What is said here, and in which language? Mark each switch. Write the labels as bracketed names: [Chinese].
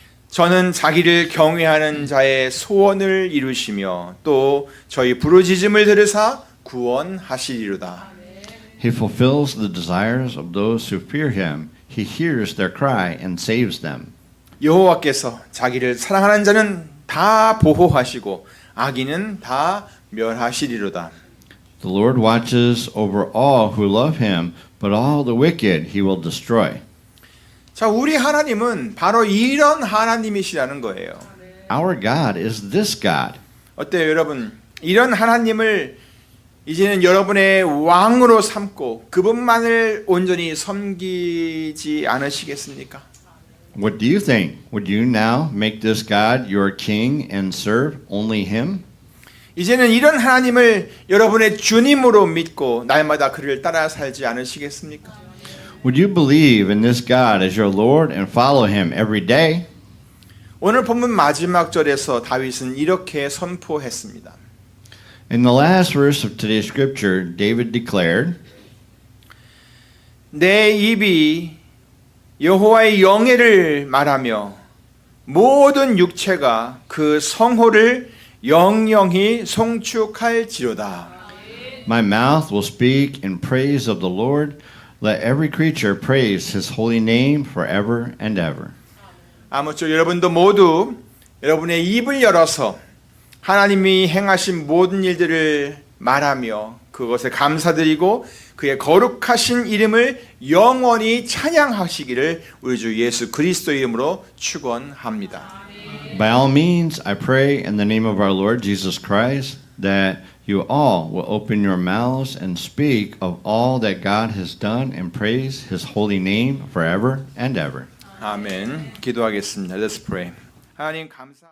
[Korean] 저는 자기를 경외하는 자의 소원을 이루시며 또 저희 부르짖음을 들으사 구원하시리로다. [English] He fulfills the desires of those who fear him. He hears their cry and saves them. [Korean] 여호와께서 자기를 사랑하는 자는 다 보호하시고 악인은 다 멸하시리로다. [English] The Lord watches over all who love him, but all the wicked he will destroy. [Korean] 자, 우리 하나님은 바로 이런 하나님이시라는 거예요. [English] Our God is this God. [Korean] 어때요, 여러분? 이런 하나님을 이제는 여러분의 왕으로 삼고 그분만을 온전히 섬기지 않으시겠습니까? [English] What do you think? Would you now make this God your king and serve only him? [Korean] 이제는 이런 하나님을 여러분의 주님으로 믿고 날마다 그를 따라 살지 않으시겠습니까? [English] Would you believe in this God as your Lord and follow him every day? [Korean] 오늘 본문 마지막 절에서 다윗은 이렇게 선포했습니다. [English] In the last verse of today's scripture, David declared, [Korean] 내 입이 여호와의 영예를 말하며 모든 육체가 그 성호를 영영히 송축할지로다. [English] My mouth will speak in praise of the Lord. Let every creature praise his holy name forever and ever. [Korean] 아무쪼록 여러분도 모두 여러분의 입을 열어서 하나님이 행하신 모든 일들을 말하며 그것에 감사드리고 그의 거룩하신 이름을 영원히 찬양하시기를 우리 주 예수 그리스도 이름으로 축원합니다. [English] By all means, I pray in the name of our Lord Jesus Christ that you all will open your mouths and speak of all that God has done and praise his holy name forever and ever. [Korean] 아멘. 기도하겠습니다. [English] Let's pray. [Korean] 하나님 감사.